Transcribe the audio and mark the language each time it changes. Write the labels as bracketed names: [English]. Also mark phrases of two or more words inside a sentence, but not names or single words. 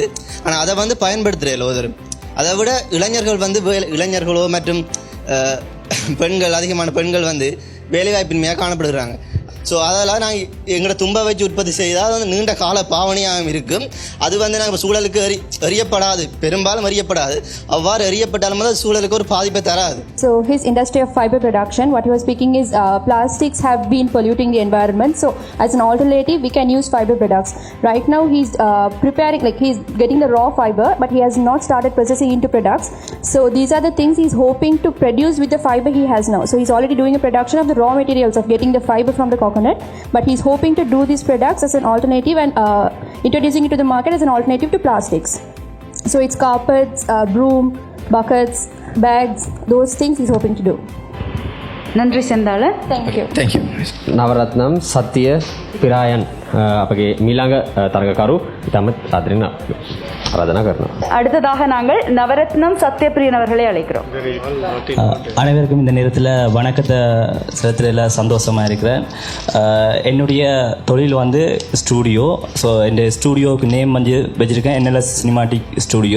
[Tamil] ஆனால் அதை வந்து பயன்படுத்துகிற ஒருத்தரும், அதை விட இளைஞர்கள் வந்து இளைஞர்களோ மற்றும் அதிகமான பெண்கள் வந்து வேலைவாய்ப்பின்மையாக காணப்படுகிறாங்க. ஸோ அதெல்லாம் நாங்கள் எங்களோட தும்பை வச்சு உற்பத்தி செய்தால் வந்து நீண்ட கால பாவனையாகவும் இருக்கும். அது வந்து நாங்கள் சூழலுக்கு எறியப்படாது, பெரும்பாலும் எறியப்படாது. அவ்வாறு எறியப்பட்டாலும் அது சூழலுக்கு ஒரு பாதிப்பை தராது. [English] So his industry of fiber production, what he was speaking is plastics have been polluting the environment. So as an alternative, we can use fiber products. Right now he's preparing, like he's getting the raw fiber, but he has not started processing into products. So these are the things he's hoping to produce with the fiber he has now. So he's already doing a production of the raw materials of getting the fiber from the coconut, but he's hoping to do these products as an alternative and introducing it to the market as an alternative to plastics. So it's carpets, broom, buckets, bags, those things he's hoping to do. [Tamil] Nandri Sendala. [English] Thank you. Thank you. [Sinhala] නවරත්නම් සත්‍ය පිරායන් අපගේ මීළඟ තරගකරු ඉතාමත් ආදරෙන් ආරාධනා කරනවා. [Tamil] அடுத்ததாக நாங்கள் நவரத்னம் சத்யபிரியன் அவர்களை அழைக்கிறோம். அனைவருக்கும் இந்த நேரத்தில் வணக்கத்தை செலுத்துறதுல சந்தோஷமாக இருக்கிறேன். என்னுடைய தொழில் வந்து ஸ்டூடியோ. ஸோ என் ஸ்டூடியோவுக்கு நேம் வந்து வச்சுருக்கேன் NLS சினிமாட்டிக் ஸ்டூடியோ.